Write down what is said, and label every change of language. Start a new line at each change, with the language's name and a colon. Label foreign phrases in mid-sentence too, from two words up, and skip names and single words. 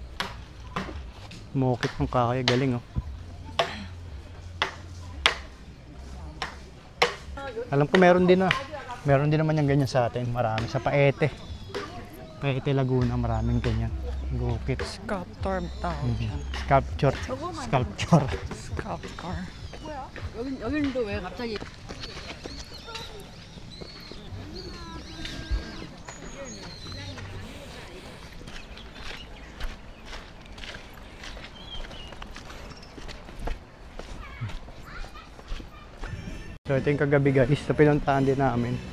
Filipino: Umuukit ng kahoy. Galing, oh. Alam ko meron din, ah. Meron din naman yung ganyan sa atin. Marami. Sa Paete. Paete, Laguna. Maraming ganyan. Nag-uukit. Sculptor tawag siya. Sculpture. Sculpture. Sculptor.
Korean: 여기는 왜 갑자기?
Filipino: So ito yung kagabi guys, na pinuntahan din namin.